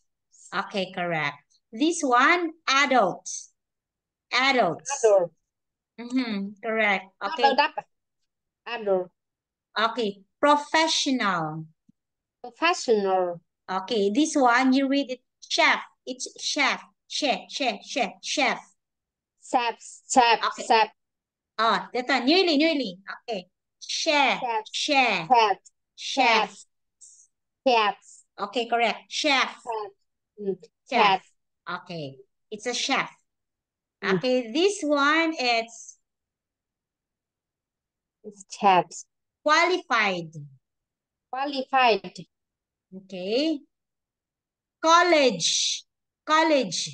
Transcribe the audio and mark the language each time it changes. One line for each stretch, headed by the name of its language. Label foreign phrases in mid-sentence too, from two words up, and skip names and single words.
English: Okay, correct. This one, adults. Adults. adult Correct. adult Okay. đáp adult Okay. Professional. professional Okay, this one you read it chef. It's chef. Chef, chef, chef, chef. chef chef Okay. chef That one. Nearly. Okay. Chef, chef chef, chef chef chef. chef Okay, correct. Chef, chef. chef Okay. It's a chef. mm, Okay, this one it's chef qualified. qualified Okay. College. College.